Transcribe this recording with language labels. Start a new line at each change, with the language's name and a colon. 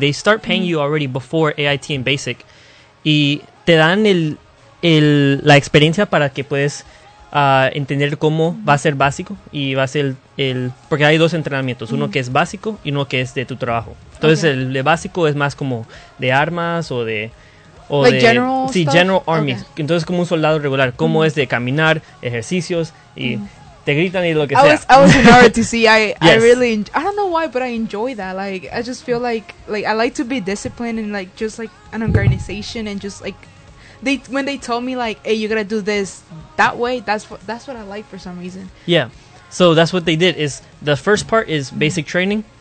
English: They start paying mm-hmm. you already before AIT and basic.
Spanish: Y te dan la experiencia para que puedes entender cómo mm-hmm. va a ser básico. Y va a ser el porque hay dos entrenamientos. Mm-hmm. Uno que es básico y uno que es de tu trabajo. Entonces, okay. el de básico es más como de armas o de... O like de general sí,
English: stuff?
Spanish: General Army. Okay. Entonces, como un soldado regular. Cómo mm-hmm. es de caminar, ejercicios y... Mm-hmm. Te gritan y lo que sea.
English: I was in ROTC. yes. I don't know why, but I enjoy that. Like, I just feel like I like to be disciplined and like just like an organization and just like they when they told me like, hey, you gotta do this that way. That's what I like for some reason. Yeah. So that's what they did. Is the first part is basic training.